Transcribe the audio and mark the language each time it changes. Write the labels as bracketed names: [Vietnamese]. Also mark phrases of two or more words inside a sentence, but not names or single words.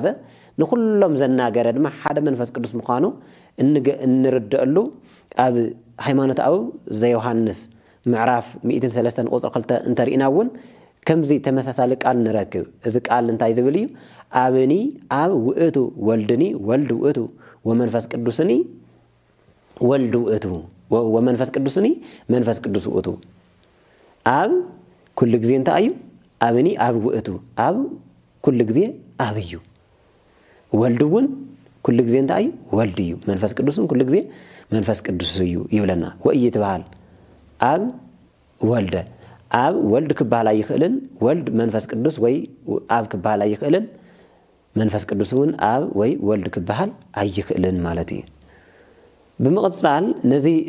[Tigrinya] ንኩሎም ዘናገረ ድማ ሓደ መንፈስ ቅዱስ ምዃኑ እንርደአሉ ኣብ ሃይማኖት አበው ዘዮሐንስ ምዕራፍ 103 ቁጥር 2 እንተሪእናውን ከምዚ ተመሳሳሊ ቃል ንረክብ እዚ ቃል እንታይ ዝብል እዩ [Geez] አብኒ አብ ውእቱ ወልድኒ ወልድ ውእቱ ወመንፈስ ቅዱስኒ ወልድ ውእቱ ወመንፈስ ቅዱስኒ መንፈስ ቅዱስ [Tigrinya] ውእቱ አብ ኩል ጊዜ እንታይ እዩ [Geez] አብኒ አብ ውእቱ [Tigrinya] አብ ኩል ጊዜ አብዩ ወልድውን ኩል ጊዜ እንታይ እዩ ወልድ እዩ መንፈስ ቅዱስን ኩል ጊዜ መንፈስ ቅዱስ እዩ ይብለና [Geez] ወእይትበሃል አብ ወልደ [Tigrinya] አብ ወልድ ክባሃል አይኽልን ወልድ መንፈስ ቅዱስ ወይ አብ ክባሃል አይኽልን መንፈስ ቅዱስውን አብ ወይ ወልድ ክባሃል አይኽልን ማለት እዩ ብምቕጻል ነዚ